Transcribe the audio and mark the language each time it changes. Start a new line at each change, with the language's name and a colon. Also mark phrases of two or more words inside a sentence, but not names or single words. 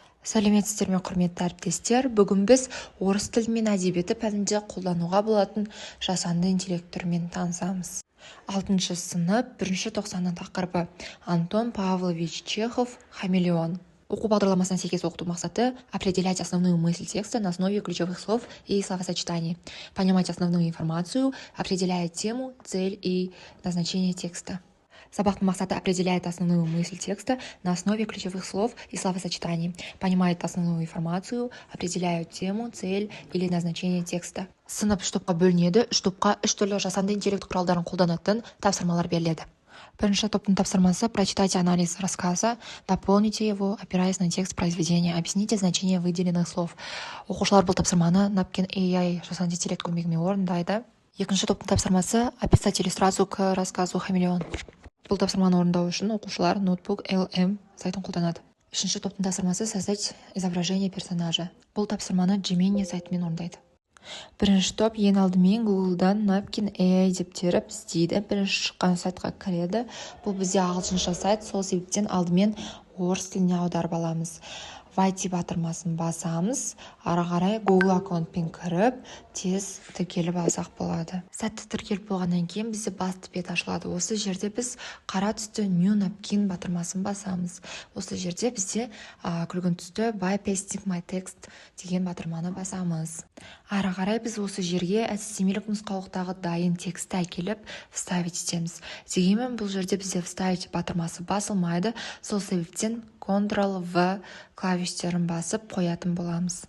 Kazakh: Сәлеметсіздер ме, құрметті әріптестер. Бүгін біз орыс тілі мен әдебиеті пәнінде қолдануға болатын жасанды интеллект түрімен танысамыз. 6 сынып 1 тоқсанның тақырыбы Антон Павлович Чехов «Хамелеон». Оқу бағдарламасына сәйкес оқыту мақсаты –
Russian: определять основную мысль текста на основе ключевых слов и словосочетаний, понимать основную информацию, определяя тему, цель и назначение текста.
Kazakh: Сабақтың мақсаты
Russian: определяет основную мысль текста на основе ключевых слов и словосочетаний, понимает основную информацию, определяет тему, цель или назначение текста.
Kazakh: Сынып 3 топқа бөлінеді. 3 топқа 3 түрлі жасанды интеллект құралдарын қолданатын тапсырмалар беріледі. Бірінші топтың тапсырмасы:
Russian: прочитайте анализ рассказа, дополните его, опираясь на текст произведения, объясните значение выделенных слов.
Kazakh: Оқушылар бұл тапсырманы Napkin AI жасанды интеллект көмегімен орындайды. Екінші топтың тапсырмасы:
Russian: описать иллюстрацию к рассказу «Хамелеон».
Kazakh: Бұл тапсырманы орындау үшін оқушылар ноутбук LM сайтын қолданады. Үшінші топтың тапсырмасы:
Russian: создать изображение персонажа.
Kazakh: Бұл тапсырманы Gemini сайтымен орындайды. Бірінші топ ең алдымен Google-дан Napkin AI деп теріп іздейді. Бірінші шыққан сайтқа кіреді. Бұл бізде ағылшынша сайт, сол себептен алдымен орыс тіліне аударып аламыз. Вайти батырмасын басамыз, ары қарай Google аккаунтпен кіріп, тез тіркеліп алсақ болады. Сәтті тіркеліп болғаннан кейін бізде басты бет ашылады. Осы жерде біз қара түсті New Napkin батырмасын басамыз. Осы жерде бізде күлгін түсті
English: By pasting my text
Kazakh: деген батырманы басамыз. Ары қарай біз осы жерге әдістемелік нұсқаулықтағы дайын тексті әкеліп вставить етеміз. Дегенмен бұл жерде бізде вставить батырмасы басылмайды. Сол себептен Ctrl-V клавиштерін басып қоятын боламыз.